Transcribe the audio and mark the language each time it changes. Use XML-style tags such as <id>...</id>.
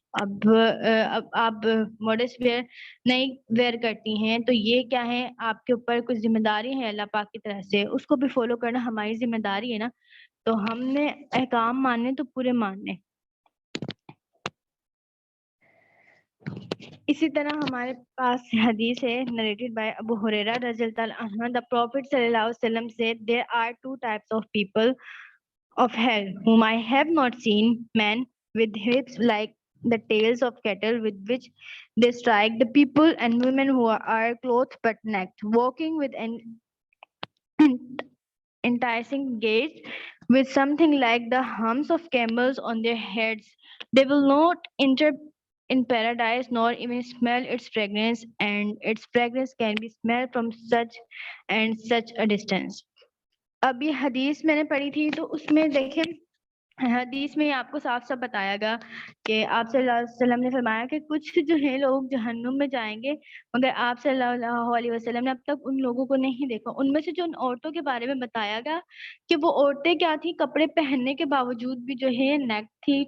<hi>अब आप modest where नहीं वेयर करती हैं, तो ये क्या है, आपके ऊपर कुछ जिम्मेदारी है अल्लाह पाक की तरफ से, उसको भी फॉलो करना हमारी जिम्मेदारी है ना। तो हमने अहकाम मानने तो पूरे मानने। इसी तरह हमारे पास हदीस है नरेटेड बाय अबू हुरैरा रज़ियल्लाहु अन्हु, द प्रॉफिट सल्लल्लाहु अलैहि वसल्लम</hi> <en>said there are two types of people of hell whom I have not seen, men with hips like the tails of cattle with which they strike the people, and women who are clothed but naked, walking with an enticing gait, with something like the humps of camels on their heads. They will not enter in paradise nor even smell its fragrance, and its fragrance can be smelled from such and such a distance.</en> <hi>अब ये हदीस मैंने पढ़ी थी, तो उसमें देखें हदीस में आपको साफ साफ बताया गया कि आप सल्लल्लाहु अलैहि वसल्लम ने फरमाया कि कुछ जो है लोग जहन्नुम में जाएंगे, मगर आप सल्लल्लाहु अलैहि वसल्लम ने अब तक उन लोगों को नहीं देखा। उनमें से जो उन औरतों के बारे में बताया गया कि वो औरतें क्या थी, कपड़े पहनने के बावजूद भी जो है नेक थी।</hi>